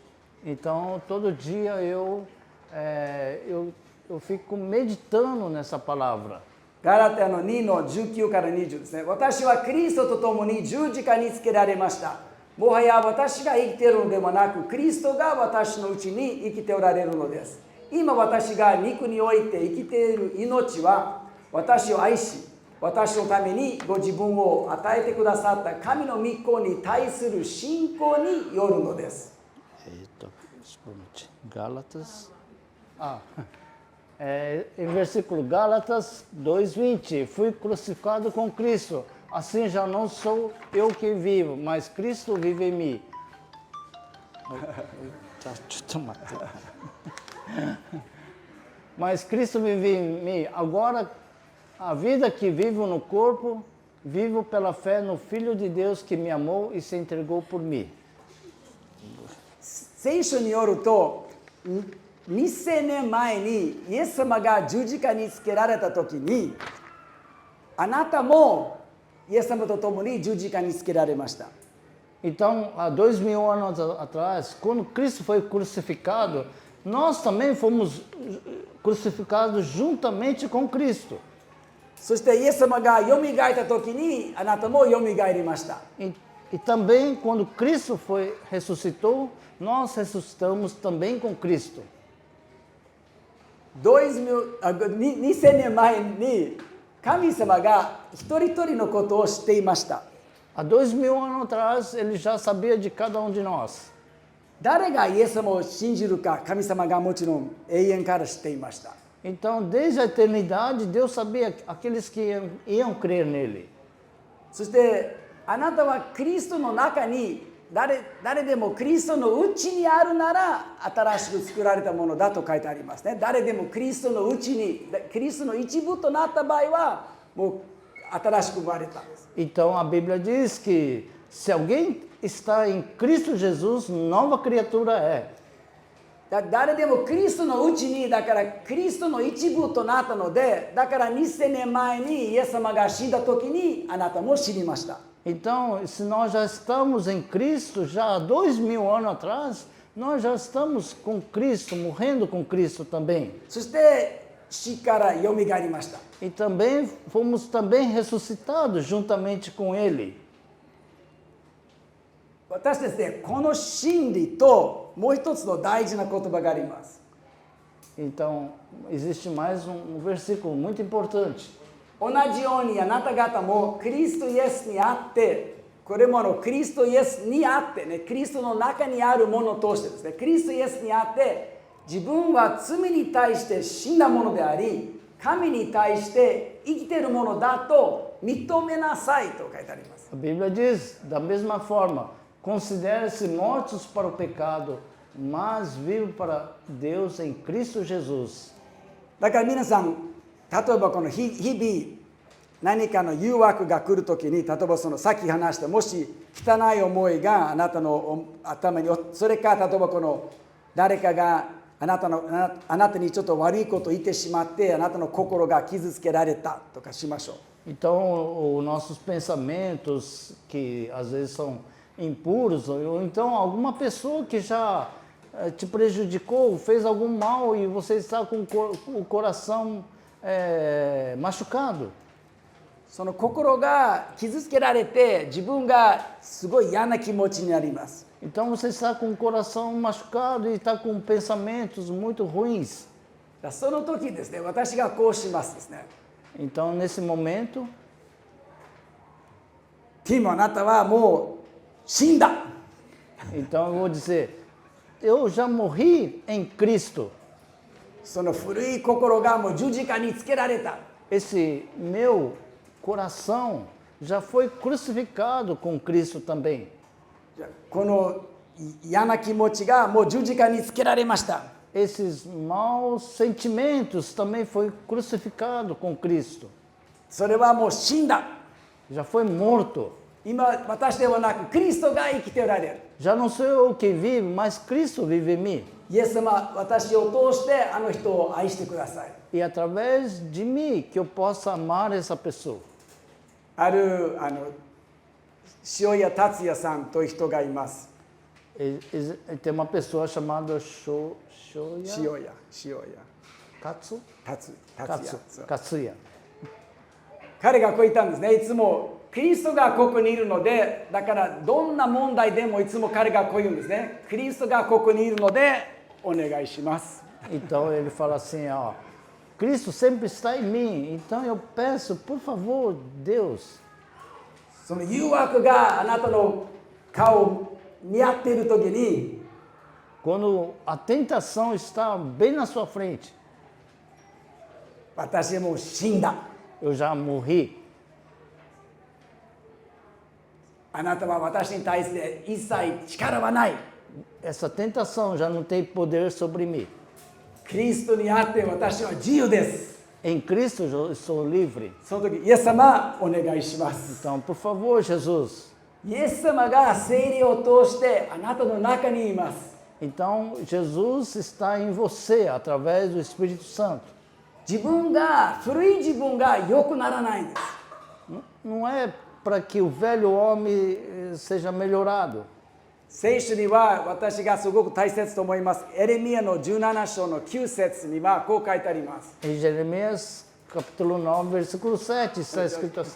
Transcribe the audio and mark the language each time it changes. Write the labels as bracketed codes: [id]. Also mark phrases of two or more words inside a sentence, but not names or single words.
[pt] Então, todo dia eu fico meditando nessa palavra. [ja] ガラテヤの2の19から20ですね。私はキリストと共に十字架につけられました。もはや私が生きているのではなく、キリストが私のうちに生きておられるのです。今私が肉において生きている命は、私を愛し、私のためにご自分を与えてくださった神の御子に対する信仰によるのです。 [pt] Gálatas. Em versículo Gálatas 2:20, fui crucificado com Cristo, assim já não sou eu que vivo, mas Cristo vive em mim. Mas Cristo vive em mim. Agora, a vida que vivo no corpo, vivo pela fé no Filho de Deus que me amou e se entregou por mim. [ja] 聖書によると、2000年前にイエス様が十字架につけられた時に、あなたもイエス様と共に十字架につけられました。 [pt] Então, há 2000 anos atrás, quando Cristo foi crucificado, nós também fomos crucificados juntamente com Cristo. [ja] そしてイエス様がよみがえった時にあなたもよみがえりました。 [pt] E também, quando Cristo ressuscitou, nós ressuscitamos também com Cristo. [ja] 2000 年前に神様が一人一人のことを知っていました。 [pt] Há 2000 anos atrás, ele já sabia de cada um de nós. [ja] 誰がイエス様を信じるか、神様がもちろん永遠から知っていました。 [pt] Então, desde a eternidade, Deus sabia aqueles que iam crer nele. [ja] そしてあなたはキリストの中に誰でもキリストのうちにあるなら新しく作られたものだと書いてありますね。誰でもキリストのうちに、キリストの一部となった場合はもう新しく生まれたんです。 [pt] Então a Bíblia diz que se alguém está em Cristo Jesus, nova criatura é. [ja] 誰でもキリストのうちに、だからキリストの一部となったので、だから2000年前にイエス様が死んだ時にあなたも知りました。 [pt] Então, se nós já estamos em Cristo, já há 2000 anos atrás, nós já estamos com Cristo, morrendo com Cristo também. [ja] そして死からよみがえりました。 [pt] E também fomos também ressuscitados juntamente com Ele. [ja] 私ですね、この真理ともう一つの大事な言葉があります。 [pt] Então, existe mais um versículo muito importante. [ja] 同じようにあなた方もクリストイエスにあって、これもクリストイエスにあってね、クリストの中にあるものを通してですね、クリストイエスにあって自分は罪に対して死んだものであり、神に対して生きているものだと認めなさいと書いてあります。 [pt] A Bíblia diz, da mesma forma, considere-se mortos para o pecado, mas vivos para Deus em Cristo Jesus. [ja] だから皆さん、例えばこの日々何かの誘惑が来るときに、例えばそのさっき話したもし汚い思いがあなたの頭に、それか例えばこの誰かがあなたにちょっと悪いことを言ってしまってあなたの心が傷つけられたとかしましょう。 [pt] Então, os nossos pensamentos, que às vezes são impuros, ou então alguma pessoa que já te prejudicou, fez algum mal e você está com o coração machucado. [ja] その心が傷つけられて自分がすごい嫌な気持ちになります。 [pt] Então você está com o coração machucado e está com pensamentos muito ruins. [ja] その時ですね、私がこうしますですね。 [pt] Então nesse momento, [ja] ティムあなたはもう死んだ。 [pt] então eu vou dizer, eu já morri em Cristo. [ja] その古い心がもう十字架につけられた。 [pt] Esse meu coração já foi crucificado com Cristo também. [ja] この嫌な気持ちがもう十字架につけられました。 [pt] Esses maus sentimentos também foi crucificado com Cristo. [ja] それはもう死んだ。 [pt] Já foi morto. [ja] 今私ではなくクリストが生きておられる。 [pt] Já não sou eu que vivo, mas Cristo vive em mim. [ja] イエス様、私を通してあの人を愛してください。 [pt] E através de mim que eu possa amar essa pessoa. [ja] ある塩谷達也さんという人がいます。 [pt] Tem uma pessoa chamada Shoya [ja] 塩谷 [pt] Katsu? [ja] 達也。そう [pt] Katsuya. [ja] 彼がこう言ったんですね。いつもキリストがここにいるので、だからどんな問題でもいつも彼がこう言うんですね。キリストがここにいるのでお願いします。 [pt] Então ele fala assim, ó, Cristo sempre está em mim, então eu peço, por favor, Deus. [ja] その誘惑があなたの顔を似合っている時に、 [pt] Quando a tentação está bem na sua frente, [ja] 私はもう死んだ。 [pt] eu já morri. [ja] あなたは私に対して一切力はない。 [pt] Essa tentação já não tem poder sobre mim. [ja] キリストにあって私は自由です。 [pt] Em Cristo eu sou livre. [ja] その時、イエス様お願いします。 [pt] Então, por favor, Jesus. [ja] イエス様が聖霊を通してあなたの中にいます。 [pt] Então, Jesus está em você através do Espírito Santo. [ja] 自分が、古い自分が良くならないんです。 [pt] Não é para que o velho homem seja melhorado. [ja] 聖書には私がすごく大切と思います。エレミヤの17章の9節にはこう書いてあります。 [pt] Em Jeremias, capítulo 9, versículo 7, está escrito assim.